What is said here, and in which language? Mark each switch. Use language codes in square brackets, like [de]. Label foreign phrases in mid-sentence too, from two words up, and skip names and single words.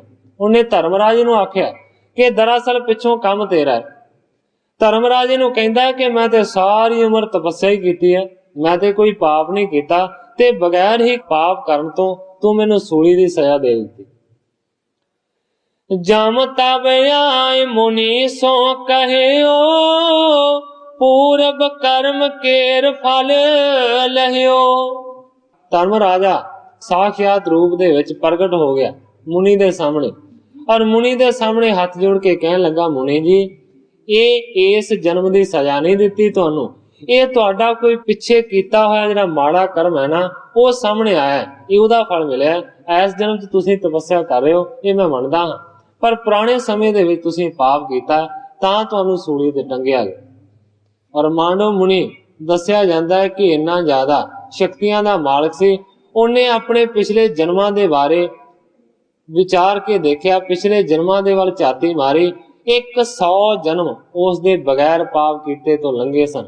[pa] ਉਨ੍ਹੇਂ ਧਰਮਰਾਜ ਨੂੰ ਆਖਿਆ ਕਿ ਦਰਅਸਲ ਪਿੱਛੋਂ ਕਾਮ ਤੇਰਾ ਹੈ। ਧਰਮਰਾਜੇ ਨੂੰ ਕਹਿੰਦਾ ਹੈ ਕਿ ਮੈਂ ਤੇ ਸਾਰੀ ਉਮਰ ਤਪੱਸਿਆ ਹੀ ਕੀਤੀ ਹੈ, ਮੈਂ ਤੇ ਕੋਈ ਪਾਪ ਨਹੀਂ ਕੀਤਾ, ਤੇ ਬਗੈਰ ਹੀ ਪਾਪ ਕਰਨ ਤੋ ਤੂ ਮੈਨੂੰ ਸੂਲੀ ਦੀ ਸਜ਼ਾ ਦੇ ਦਿੱਤੀ। [bra] जम तब आए मुनि सो कहियो, पूरब कर्म केर फल लहियो। [pa] ਧਰਮ ਰਾਜਾ ਸਾਕਸ਼ਾਤ ਰੂਪ ਦੇ ਵਿਚ ਪ੍ਰਗਟ ਹੋ ਗਿਆ ਮੁਨੀ ਦੇ ਸਾਹਮਣੇ, ਔਰ ਮੁਨੀ ਦੇ ਸਾਹਮਣੇ ਹਾਥ ਜੋੜ ਕੇ ਕਹਿਣ ਲੱਗਾ, ਮੁਨੀ ਜੀ ਯੇ ਇਸ ਜਨਮ ਦੀ ਸਜ਼ਾ ਨਹੀਂ ਦਿੱਤੀ ਤੁਹਾਨੂੰ, ਯੇ ਤੁਹਾਡਾ ਕੋਈ ਪਿੱਛੇ ਕੀਤਾ ਹੋਇਆ ਜਿਹੜਾ ਮਾੜਾ ਕਰਮ ਹੈ ਨਾ, ਵੋ ਸਾਹਮਣੇ ਆਇਆ ਹੈ, ਯੇ ਉਹਦਾ ਫਲ ਮਿਲਿਆ। ਇਸ ਜਨਮ ਚ ਤੁਸੀਂ ਤਪੱਸਿਆ ਕਰ ਰਹੇ ਹੋ, ਯੇ ਮੈਂ ਮੰਨਦਾ ਹਾਂ, ਪਰ ਪੁਰਾਣੇ ਸਮੇਂ ਦੇ ਵਿਚ ਤੁਸੀਂ ਪਾਪ ਕੀਤਾ ਤਾਂ ਤੁਹਾਨੂੰ ਸੂਲੀ ਤੇ ਟੰਗਿਆ ਗਿਆ। ਔਰ ਮਾਨਵ ਮੁਨੀ ਦੱਸਿਆ ਜਾਂਦਾ ਹੈ ਕਿ ਇੰਨਾ ਜ਼ਿਆਦਾ ਸ਼ਕਤੀਆਂ ਦਾ ਮਾਲਕ ਸੀ, ਉਨ੍ਹੇਂ ਅਪਣੇ ਪਿਛਲੇ ਜਨਮਾਂ ਦੇ ਬਾਰੇ ਵਿਚਾਰ ਕੇ ਦੇਖਿਆ, ਪਿਛਲੇ ਜਨਮਾਂ ਦੇ ਵੱਲ ਝਾਤੀ ਮਾਰੀ, 100 ਜਨਮ ਉਸ ਦੇ ਬਗੈਰ ਪਾਪ ਕੀਤੇ ਤੋ ਲੰਘੇ ਸਨ।